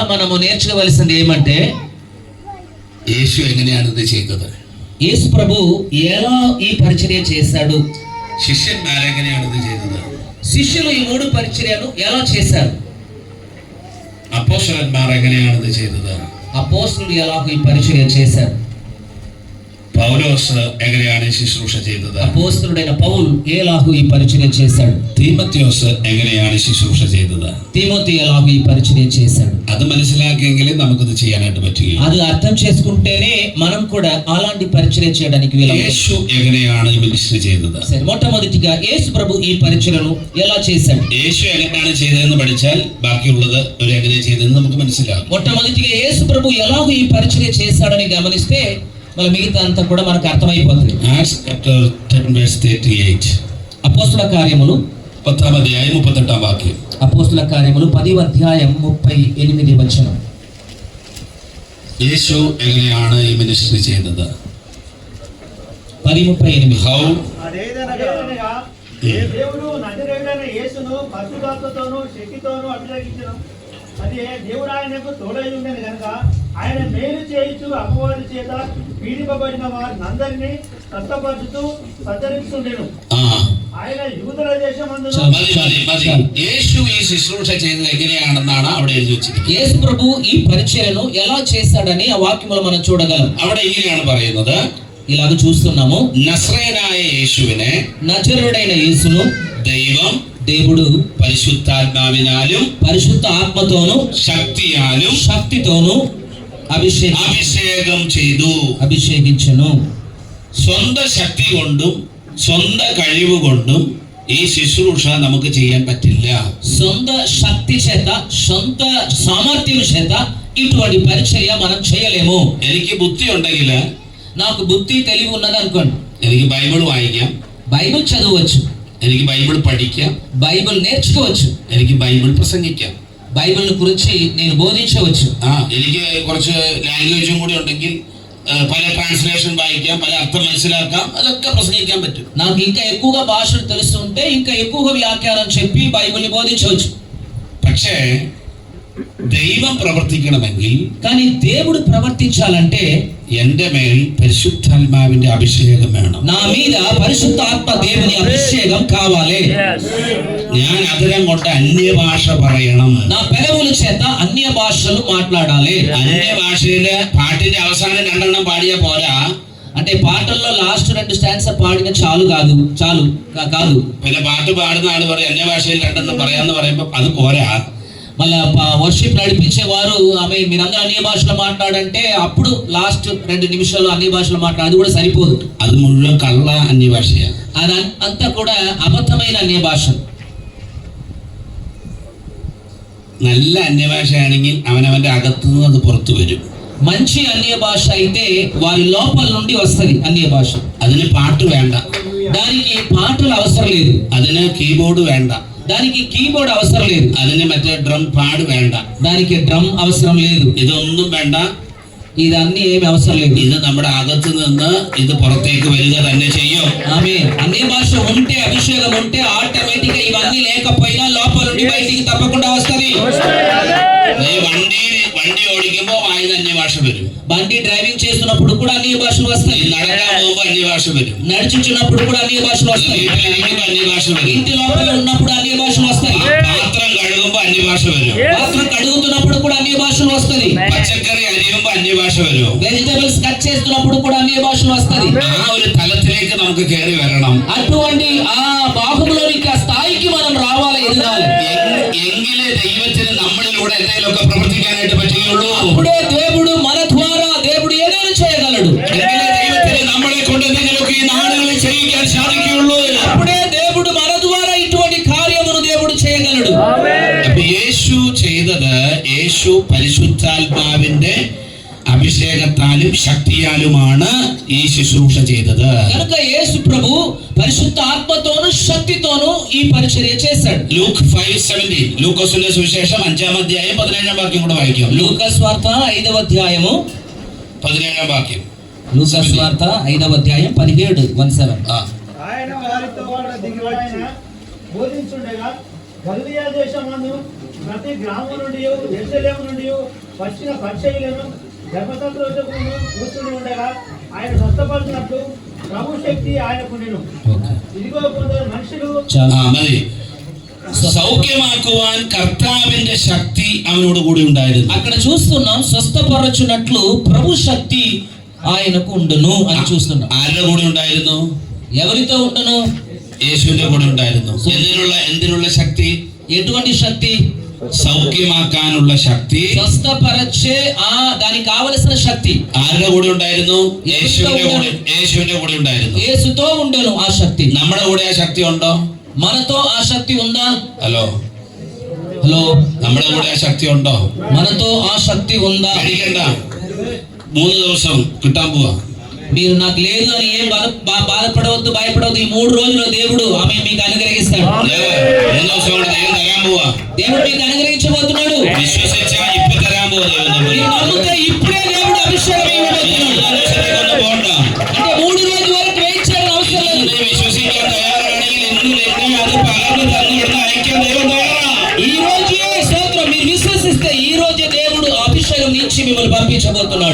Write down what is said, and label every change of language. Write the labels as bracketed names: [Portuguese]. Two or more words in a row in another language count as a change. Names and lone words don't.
[Telugu] మనము నేర్చుకోవలసింది ఏమంటే [Malayalam] യേശു എങ്ങനെയാണ് ഇത് ചെയ്തത്? [Telugu] యేసు ప్రభు ఎలా ఈ పరిచర్య చేశాడు, [Malayalam] ശിഷ്യന്മാരെങ്ങനെയാണ് ഇത് ചെയ്തത്? [Telugu] శిష్యులు ఈ 3 పరిచర్యను ఎలా చేశారు, [Malayalam] അപ്പോസ്തലന്മാർ എങ്ങനെയാണ് ഇത് ചെയ്തത്? [Telugu] అపోస్తలులు ఎలా ఈ పరిచర్య చేశారు, [Malayalam] പൗലോസ് എങ്ങനെയാണ് ഈ ശുശ്രൂഷ ചെയ്തത്? [Telugu] అపోస్తలుడైన పౌలు ఎలాగూ ఈ పరిచర్య చేశాడు, [Malayalam] തീമത്യോസ് എങ്ങനെയാണ് ഈ ശുശ്രൂഷ ചെയ്തത്? [Telugu] తిమోతి ఎలాగూ ఈ పరిచర్య చేశాడు. [Malayalam] അത് മനസ്സിലാക്കിയെങ്കിലേ നമുക്കിത് ചെയ്യാനായിട്ട് പറ്റുകയുള്ളൂ. [Telugu] అది అర్థం చేసుకుంటేనే మనం కూడా అలాంటి పరిచర్య చేయడానికి వీలవుతుంది. [Malayalam] യേശു എങ്ങനെയാണ് ഈ മിനിസ്ട്രി ചെയ്തത്? [Telugu] సరే, మొట్టమొదటిగా యేసు ప్రభు ఈ పరిచర్యను ఎలా చేశాడు? [Malayalam] യേശു എങ്ങനെയാണ് ചെയ്തതെന്ന് പഠിച്ചാൽ ബാക്കിയുള്ളത് ഒരു എങ്ങനെ ചെയ്തതെന്ന് നമുക്ക് മനസ്സിലാകും. [Telugu] మొట్టమొదటిగా యేసు ప్రభు ఎలాగూ ఈ పరిచర్య చేశాడని గమనిస్తే మళ్ళీ మిగతా అంతా కూడా మనకు అర్థమైపోతుంది. [English] Acts chapter 10 verse 38. [Telugu] అపోస్తుల కార్యములు [Malayalam] 10ാം അധ്യായം 38ാം വാക്യം. [Telugu] అపోస్తుల కార్యములు 10వ అధ్యాయం 38వ వచనం. [Malayalam] യേശു എങ്ങനെയാണ് ഈ മിനിസ്ട്രി ചെയ്തത്? 10:38. [English] How? [Telugu] అదేదనగా దేవుడు నజరేయుడైన యేసును పరిశుద్ధాత్మతోనూ శక్తితోనూ అభిషేకించను. అదే దేవుడు ఆయనకు తోడై ఉండేది కనుక ఆయన మేలు చేయించు అపవాది చేత పీడింపబడిన వారినందరినీ స్వస్థపరుచుతూ సంచరిస్తుండెను. ఆయన యూదుల దేశమందును [Malayalam] മതി. യേശു ഈ ശുശ്രൂഷ ചെയ്തത് എങ്ങനെയാണെന്നാണ് അവിടെ എഴുതി വെച്ചിരിക്കുന്നത്. [Telugu] యేసు ప్రభు ఈ పరిచర్యను ఎలా చేశాడని ఆ వాక్యములో మనం చూడగలం. [Malayalam] അവിടെ ഇങ്ങനെയാണ് പറയുന്നത്, [Telugu] ఇలాగ చూస్తున్నాము. [Malayalam] നസ്രയനായ യേശുവിനെ [Telugu] నజరుడైన యేసును [Malayalam] ദൈവം [Telugu] దేవుడు [Malayalam] പരിശുദ്ധാത്മാവിനാലും [Telugu] పరిశుద్ధ ఆత్మతోను [Malayalam] ശക്തിയാലും [Telugu] శక్తితోను [Malayalam] അഭിഷേകം ചെയ്തു. [Telugu] అభిషేకించెను. [Malayalam] സ്വന്തം ശക്തി കൊണ്ടും സ്വന്തം കഴിവ് കൊണ്ടും ഈ ശുശ്രൂഷ നമുക്ക് ചെയ്യാൻ പറ്റില്ല. [Telugu] సొంత శక్తి చేత సొంత సామర్థ్యం చేత ఇటువంటి పరిచర్య మనం చేయలేము. [Malayalam] എനിക്ക് ബുദ്ധി ഉണ്ടെങ്കിൽ [Telugu] నాకు బుద్ధి తెలివి ఉన్నది అనుకోండి, [Malayalam] എനിക്ക് ബൈബിൾ വായിക്കാം, [Telugu] బైబిల్ చదవచ్చు, [Malayalam] എനിക്ക് ബൈബിൾ പഠിക്കാം, [Telugu] బైబిల్ నేర్చుకోవచ్చు, [Malayalam] എനിക്ക് ബൈബിൾ പ്രസംഗിക്കാം, [Telugu] బైబిల్ గురించి నేను బోధించవచ్చు. [Malayalam] എനിക്ക് കുറച്ച് ലാംഗ്വേജും കൂടി ഉണ്ടെങ്കിൽ പല ട്രാൻസ്ലേഷൻ വായിക്കാം, പല അർത്ഥം മനസ്സിലാക്കാം, അതൊക്കെ പ്രസംഗിക്കാൻ പറ്റും. [Telugu] నాకు ఇంకా ఎక్కువగా భాషలు తెలుస్తుంటే ఇంకా ఎక్కువగా వ్యాఖ్యానం చెప్పి బైబిల్ని బోధించవచ్చు. [Malayalam] പക്ഷേ ദൈവം പ്രവർത്തിക്കണമെങ്കിൽ, [Telugu] కానీ దేవుడు ప్రవర్తించాలంటే [Malayalam] എന്റെ മേൽ പരിശുദ്ധാത്മാവിന്റെ അഭിഷേകം വേണം. [Telugu] నా మీద పరిశుద్ధ ఆత్మ దేవుని అభిషేకం కావాలి. [Malayalam] ഞാൻ അധരം കൊണ്ട് അന്യഭാഷ പറയണം. [Telugu] నా పెదవుల చేత అన్య భాషలు మాట్లాడాలి. [Malayalam] അന്യഭാഷയില് പാട്ടിന്റെ അവസാനം 2 എണ്ണം പാടിയാ പോരാ. [Telugu] అంటే పాటల్లో [English] last 2 stanza [Telugu] పాడిన చాలు కాదు. [Malayalam] പിന്നെ പാട്ട് പാടുന്ന ആള് പറയും അന്യഭാഷയിൽ 2 എണ്ണം പറയാന്ന് പറയുമ്പോ അത് പോരാ. [Telugu] మళ్ళా వర్షిప్ నడిపించే వారు ఆమె మీరందరూ అన్య భాషలో మాట్లాడంటే అప్పుడు లాస్ట్ 2 నిమిషాలు అన్య భాషలో మాట్లాడు, అది కూడా సరిపోదు. [Malayalam] അത് മുഴുവൻ കള്ള അന്യഭാഷയാണ്. [Telugu] అది అంతా కూడా అబద్ధమైన అన్య భాష. [Malayalam] നല്ല അന്യഭാഷയാണെങ്കിൽ അവനവന്റെ അകത്തുനിന്ന് അത് പുറത്തു വരും. [Telugu] మంచి అన్య భాష అయితే వారి లోపల నుండి వస్తది అన్య భాష. [Malayalam] അതിന് പാട്ട് വേണ്ട, [Telugu] దానికి పాటలు అవసరం లేదు, [Malayalam] അതിന് കീബോർഡ് വേണ്ട, [Telugu] దానికి కీబోర్డ్ అవసరం లేదు, [Malayalam] അതിന് మధ్య [English] drum pad [Malayalam] വേണ്ട, [Telugu] దానికి డ్రమ్ అవసరం లేదు, [Malayalam] ഇതൊന്നും വേണ്ട. [Telugu] ఇదన్నీ ఏమి అవసరం లేదు. [Malayalam] ഇത് നമ്മുടെ അകത്ത് നിന്ന് ഇത് പുറത്തേക്ക് വരിക തന്നെ ചെയ്യും. [Telugu] ఆమె అన్య భాష ఉంటే, అభిషేకం ఉంటే ఆటోమేటిక్ గా ఇవన్నీ లేకపోయినా లోపల నుండి బయటికి తప్పకుండా వస్తది. [Malayalam] നീ വണ്ടി ഓടിക്കുമ്പോ വായിൽ അന്യഭാഷ വരും. [Telugu] బండి డ్రైవింగ్ చేస్తున్నప్పుడు కూడా అన్య భాషలు వస్తాయి. [Malayalam] നടക്കാൻ പോകുമ്പോ അന്യഭാഷ വരും. [Telugu] నడుచుచున్నప్పుడు కూడా అన్య భాషలు వస్తాయి. [Malayalam] വീട്ടിലിരിക്കുമ്പോ അന്യഭാഷ വരും. [Telugu] ఇంటి లోపల ఉన్నప్పుడు అన్య భాషలు వస్తాయి. [Malayalam] പാത്രം കഴുകുമ്പോ അന്യഭാഷ വരും. [Telugu] పాత్ర కడుగుతున్నప్పుడు కూడా అన్య భాషలు వస్తది. [Malayalam] പച്ചക്കറി അരിയുമ്പോ അന്യഭാഷ വരും. [English] vegetables cut [Telugu] చేస్తున్నప్పుడు కూడా అన్య భాషలు వస్తది. [Malayalam] ആ ഒരു തലത്തിലേക്ക് നമുക്ക് കയറി വരണം. [Telugu] అటువంటి ఆ బాహువులోనికి ఆ స్థాయికి మనం రావాలి, ఎదగాలి. [Malayalam] എങ്കിലേ ദൈവത്തിന് നമ്മളിലൂടെ എന്തെങ്കിലുമൊക്കെ പ്രവർത്തിക്കാനായിട്ട് പറ്റുകയുള്ളൂ. [Telugu] అప్పుడే దేవుడు మన ద్వారా దేవుడు ఏదైనా చేయగలడు. [Malayalam] എങ്കിലേ ദൈവത്തിന് നമ്മളെ കൊണ്ട് എന്തെങ്കിലുമൊക്കെ ഈ നാടുകളിൽ ചെയ്യിക്കാൻ സാധിക്കുകയുള്ളൂ. [Telugu] అప్పుడే దేవుడు మన ద్వారా ఇటువంటి కార్యమును దేవుడు చేయగలడు. [Malayalam] അപ്പൊ യേശു ചെയ്തത്, യേശു പരിശുദ്ധാത്മാവിന്റെ അഭിഷേകത്താലും ശക്തിയാലുമാണ് ഈ ശുശ്രൂഷ ചെയ്തത്. [Telugu] కనుక యేసు ప్రభు పరిశుద్ధ ఆత్మతోను శక్తితోను ఈ పరిచర్య చేశాడు. [Malayalam] ലൂക്ക് 5:17, ലൂക്കോസിന്റെ സുവിശേഷം 5ാം അധ്യായം 17ാം വാക്യം കൂടെ വായിക്കാം. [Telugu] లూకాసు వార్త 5వ అధ్యాయము [Malayalam] 17ാം വാക്യം. [Telugu] లూకాసు వార్త 5వ అధ్యాయం 17:17. ఆయన వారితో కూడా దిగివచ్చి బోధించుండగా గలిలయ దేశమందు ప్రతి గ్రామం నుండి యెరూషలేము నుండి వచ్చిన పరిచయులను ధర్మశాస్త్రోత్తములను కూర్చుని ఉండగా ఆయన స్వస్థపరిచినట్లు ప్రభు శక్తి ఆయనకుండెను. ఇదిగో కొందరు మనుషులు [Malayalam] മതി. സൗഖ്യമാക്കുവാൻ കർത്താവിന്റെ ശക്തി അവനോട് കൂടി ഉണ്ടായിരുന്നു. [Telugu] అక్కడ చూస్తున్నాం స్వస్థపరచునట్లు ప్రభు శక్తి ఆయనకు ఉండును అని చూస్తున్నాం. [Malayalam] ആരുടെ കൂടെ ഉണ്ടായിരുന്നു? [Telugu] ఎవరితో ఉండును? [Malayalam] യേശുവിന്റെ കൂടെ ഉണ്ടായിരുന്നു. എന്തിനുള്ള ശക്തി? [Telugu] ఎటువంటి శక్తి? [Malayalam] സൗഖ്യമാക്കാനുള്ള ശക്തി. [Telugu] స్వస్థపరచే దానికి కావలసిన శక్తి [Malayalam] ആരുടെ കൂടെ ഉണ്ടായിരുന്നു? യേശുവിന്റെ കൂടെ ഉണ്ടായിരുന്നു. [Telugu] యేసుతో ఉండెను ఆ శక్తి. [Malayalam] നമ്മുടെ കൂടെ ആ ശക്തി ഉണ്ടോ? [Telugu] మనతో ఆ శక్తి ఉందా? [Malayalam] ഹലോ, നമ്മുടെ കൂടെ ആ ശക്തി ഉണ്ടോ? [Telugu] మనతో ఆ శక్తి ఉందా? [Malayalam] പേടിക്കണ്ട, 3 ദിവസം കിട്ടാൻ പോവാ. [Telugu] మీరు నాకు లేదు అని ఏం బాధపడవద్దు, భయపడవద్దు. ఈ 3 రోజుల్లో దేవుడు ఆమె మీకు అనుగ్రహిస్తాడు. [Malayalam] 3 ദിവസം കൊണ്ട് ദൈവം തരാൻ പോവാ. [Telugu] దేవుడు మీకు అనుగ్రహించబోతున్నాడు. [Malayalam] വിശ്വസിച്ചാ ഇപ്പൊ തരാൻ പോവാ ദൈവം. [Telugu] మీరు నమ్మితే ఇప్పుడే దేవుడు అభిషేకం ఇవ్వబోతున్నాడు. [Malayalam] പോകണ്ട. [Telugu] అంటే 3 రోజుల వరకు వెయిట్ చేయడం అవసరం లేదు. [Malayalam] ഇന്ന് വിശ്വസിക്കാൻ തയ്യാറാണെങ്കിൽ ഇന്ന് അത് പകർന്ന് തന്നിടുന്ന അയക്കാൻ ദൈവം തയ്യാറാ. [Telugu] ఈ రోజే స్తోత్రం. మీరు విశ్వసిస్తే ఈ రోజే దేవుడు అభిషేకం నుంచి మిమ్మల్ని పంపించబోతున్నాడు.